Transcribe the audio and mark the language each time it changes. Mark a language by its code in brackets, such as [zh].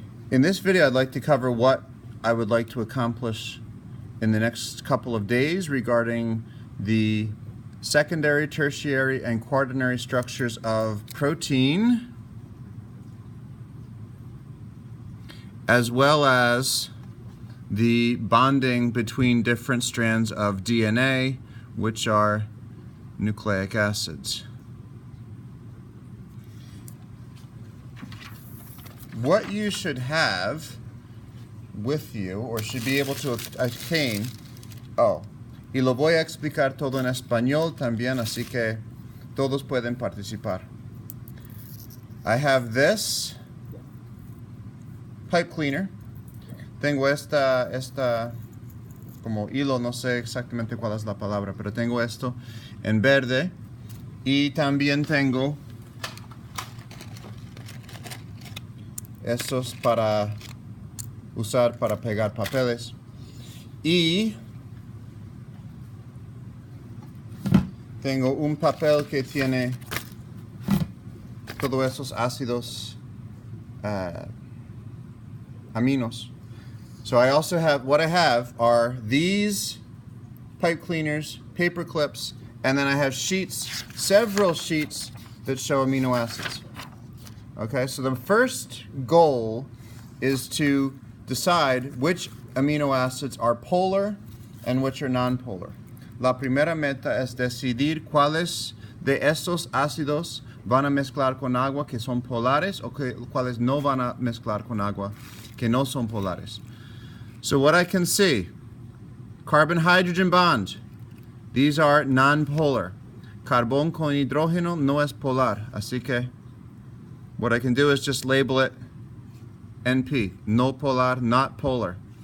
[en] In this video, I'd like to cover what I would like to accomplish in the next couple of days regarding the secondary, tertiary, and quaternary structures of protein, as well as the bonding between different strands of DNA, which are nucleic acids. What you should have with you, or should be able to attain, [es] y lo voy a explicar todo en español también, así que todos pueden participar. [en] I have this pipe cleaner. [es] Tengo esta como hilo, no sé exactamente cuál es la palabra, pero tengo esto en verde, y también tengo estos para usar para pegar papeles, y tengo un papel que tiene todos esos ácidos aminos. [en] So I also have, what I have are these pipe cleaners, paper clips, and then I have sheets, several sheets that show amino acids. Okay, so the first goal is to decide which amino acids are polar and which are non-polar. [es] La primera meta es decidir cuáles de estos ácidos van a mezclar con agua que son polares o cuáles no van a mezclar con agua que no son polares. [en] So what I can see, carbon-hydrogen bond, these are non-polar. [es] Carbón con hidrógeno no es polar, así que [en] what I can do is just label it NP, [es] no polar, [en] not polar.